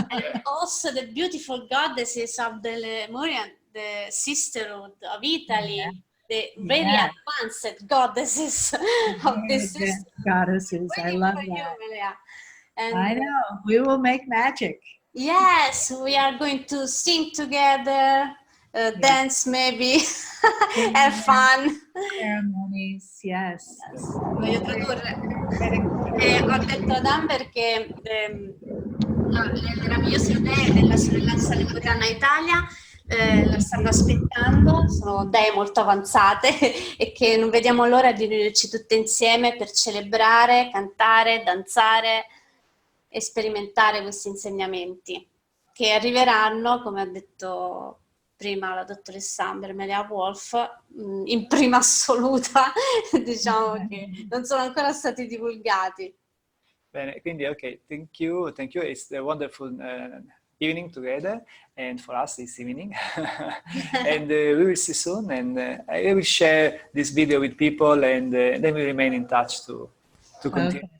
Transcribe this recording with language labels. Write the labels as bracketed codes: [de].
[en] And also the beautiful goddesses of the Lemurian, the sisterhood of Italy, the very advanced goddesses of this system. Goddesses, I Waiting love for you, that. Mele'ha. And I know. We will make magic. yes, we are going to sing together, dance maybe, have fun. Ceremonies, yes. [it] Voglio tradurre. Ho detto ad Amber che le meravigliose idee della sorellanza lemuriana Italia la stanno aspettando, sono idee molto avanzate e che non vediamo l'ora di riunirci tutte insieme per celebrare, cantare, danzare e sperimentare questi insegnamenti che arriveranno, come ha detto prima la dottoressa Amber Mele'ha Wolf, in prima assoluta, diciamo che non sono ancora stati divulgati. Bene, quindi ok, [en] thank you. It's a wonderful evening together, and for us this evening. And we will see soon, and I will share this video with people, and then we remain in touch to continue.